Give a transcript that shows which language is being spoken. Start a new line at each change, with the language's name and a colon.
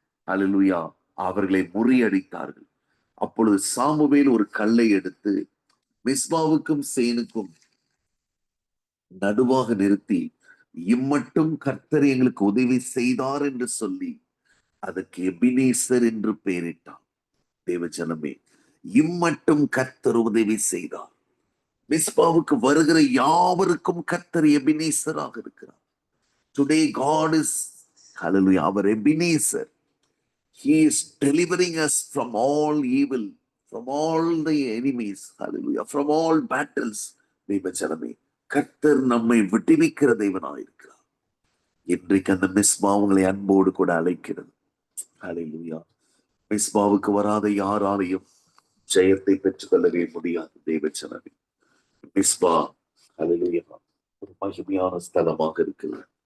Tamil: அல்லேலூயா, அவர்களை முறியடித்தார்கள். அப்பொழுது சாமுவேல் ஒரு கல்லை எடுத்து மிஸ்பாவுக்கும் சேனுக்கும் நடுவாக நிறுத்தி, இம்மட்டும் கர்த்தர் எங்களுக்கு உதவி செய்தார் என்று சொல்லி அதற்கு எபினேசர் என்று பெயரிட்டார். தேவஜனமே, இம்மட்டும் கர்த்தர் உதவி செய்தார். மிஸ்பாவுக்கு வருகிற யாவருக்கும் கர்த்தர் எபினேசராக இருக்கிறார்.
English: Today God is, hallelujah, our Ebenezer. He is delivering us from all evil, from all the enemies, hallelujah, from all battles.
Tamil: தேவஜனமே, கர்த்தர் நம்மை விடுவிக்கிற தேவனாயிருக்கிறார். இன்றைக்கு அந்த மிஸ்பா உங்களை அன்போடு கூட அழைக்கிறது. ஹalleluya. மிஸ்பாவுக்கு வராத யாராலையும் ஜெயத்தை பெற்றுக் கொள்ளவே முடியாது. தேவஜனமே, மிஸ்பா, ஹalleluya, ஒரு மகிமையான ஸ்தலமாக இருக்கிறது.